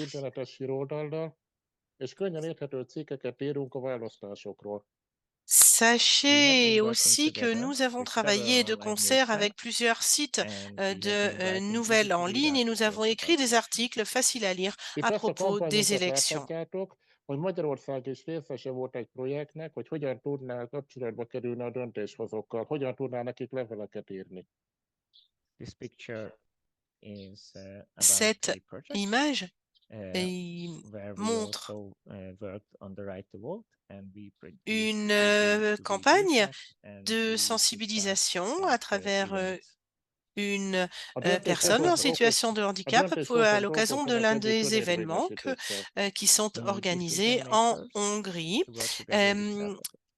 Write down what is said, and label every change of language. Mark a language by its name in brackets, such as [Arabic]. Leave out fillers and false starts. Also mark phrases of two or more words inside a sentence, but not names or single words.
[French] Sachez aussi que nous avons travaillé de concert avec plusieurs sites de nouvelles en ligne et nous avons écrit des articles faciles à lire à propos des élections. [Hungarian] Hogy Magyarország is részese volt egy projektnek, hogy hogyan tudnál kapcsolatba kerülni a döntéshozókkal, hogyan tudnál nekik leveleket írni. [French] Cette image montre une campagne de sensibilisation à travers une personne en situation de handicap à l'occasion de l'un des événements qui sont organisés en Hongrie.